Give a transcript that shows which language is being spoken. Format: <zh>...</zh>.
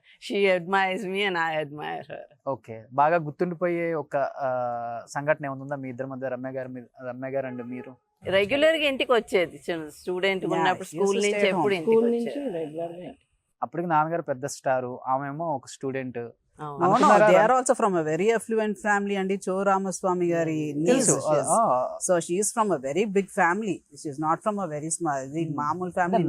<en>She admires me and I admire her.</en> <te>Okay. బాగా గుర్తుండిపోయే ఒక సంఘటన ఏమైనా ఉందా మీ ఇద్దరి మధ్య? రమ్య గారు అండ్ మీరు రెగ్యులర్ గా ఇంటికి వచ్చేది స్టూడెంట్ ఉన్నప్పుడు, స్కూల్ నుంచి ఎప్పుడు స్కూల్ ఇంటికి నుంచి వచ్చేది. రెగ్యులర్గా. అప్పటికి నాన్నగారు పెద్ద స్టారు, ఆమెమో ఒక స్టూడెంట్. అవును.</te> <en>No, no,</en> <te>అనుకున్నారా?</te> <en>they are also from a very affluent family అండి.</en> <te>చో రామస్వామి గారి niece.</te> <en>So she is from a very big family. She is not from a very small,</en> <te>ఇది మామూలు ఫ్యామిలీ.</te>